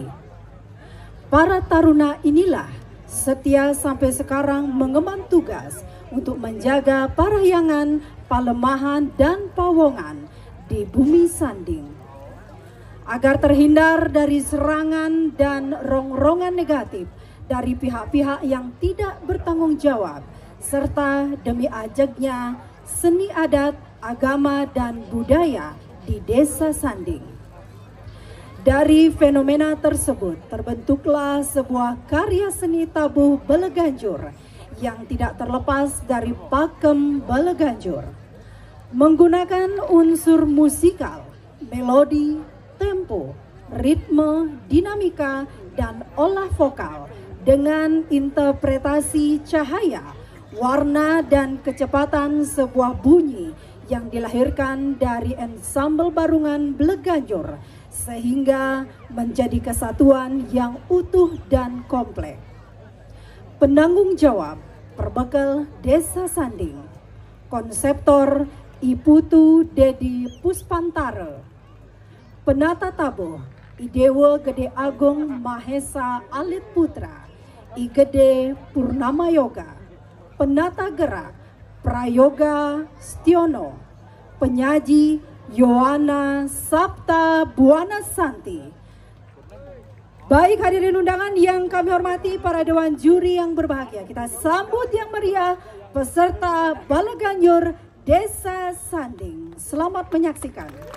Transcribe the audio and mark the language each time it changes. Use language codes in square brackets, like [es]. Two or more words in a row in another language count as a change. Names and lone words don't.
[id] Para taruna inilah setia sampai sekarang mengemban tugas untuk menjaga parahyangan, palemahan, dan pawongan di bumi Sanding, agar terhindar dari serangan dan rongrongan negatif dari pihak-pihak yang tidak bertanggung jawab, serta demi ajegnya seni adat, agama, dan budaya di Desa Sanding. Dari fenomena tersebut terbentuklah sebuah karya seni tabuh Baleganjur yang tidak terlepas dari pakem Baleganjur, menggunakan unsur musikal, melodi, tempo, ritme, dinamika, dan olah vokal dengan interpretasi cahaya, warna, dan kecepatan sebuah bunyi yang dilahirkan dari ensemble barungan Baleganjur sehingga menjadi kesatuan yang utuh dan kompleks. Penanggung jawab perbekal Desa Sanding, konseptor Iputu Dedi Puspantara, penata tabuh Idewa Gede Agung Mahesa Alit Putra, I Gede Purnama Yoga, penata gerak Prayoga Stiono, penyaji Yohana Sapta Buana Santi. Baik hadirin undangan yang kami hormati, para dewan juri yang berbahagia, kita sambut yang meriah peserta Baleganjur Desa Sanding. Selamat menyaksikan.